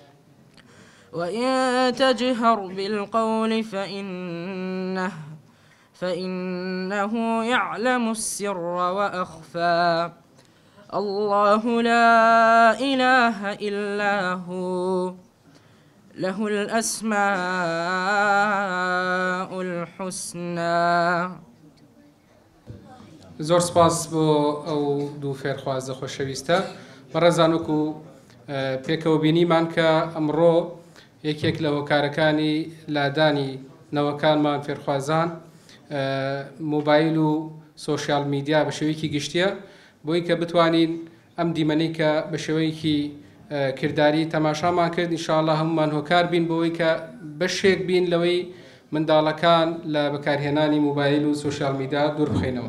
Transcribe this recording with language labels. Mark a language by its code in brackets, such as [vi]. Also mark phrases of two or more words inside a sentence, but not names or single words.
[ar] وإن تجهر بالقول فإنه يعلم السر وأخفى الله لا إله إلا هو له الأسماء الحسنى. [ckb] زۆر سپاس بۆ ئەو دوو فێرخوازە خۆشەویستە بەڕێزانوەکو پێکەوە بینیمان کە ئەمڕۆ یەکێک لە هۆکارەکانی لادانی نەوەکانمان فێرخوازان مۆبایل و [en] social media [ckb] بە شێوەیەکی گشتیە بۆی کە بتوانین ئەم دیمەنەی کە بە شێوەیەکی کردداری تەماشامان کرد ئینشاءالله هەمومان هۆکار بین بۆی کە بەشێک بین لەوەی منداڵەکان لە بەکارهێنانی مۆبایل و [en] social media [ckb] دوور بخەینەوە.